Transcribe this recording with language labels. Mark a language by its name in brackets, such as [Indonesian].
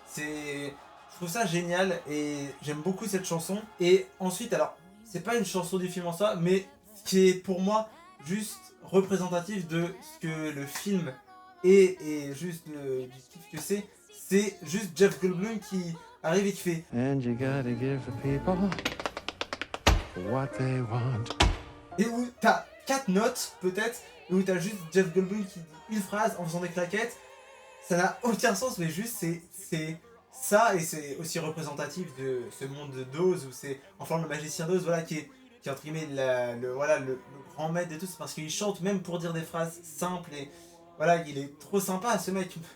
[French] Je trouve ça génial, et j'aime beaucoup cette chanson. Et ensuite, alors, c'est pas une chanson du film en soi, mais qui est pour moi juste représentatif de ce que le film est, et juste du kiff que c'est juste Jeff Goldblum qui arrive et qui fait [English] And you gotta give the people what they want. [French] Et où t'as 4 notes peut-être, et où t'as juste Jeff Goldblum qui dit une phrase en faisant des claquettes. Ça n'a aucun sens, mais juste c'est ça, et c'est aussi représentatif de ce monde d'Oz, où c'est enfin le magicien d'Oz, voilà, qui est entre guillemets le grand maître de tous, parce qu'il chante même pour dire des phrases simples, et voilà, il est trop sympa ce mec.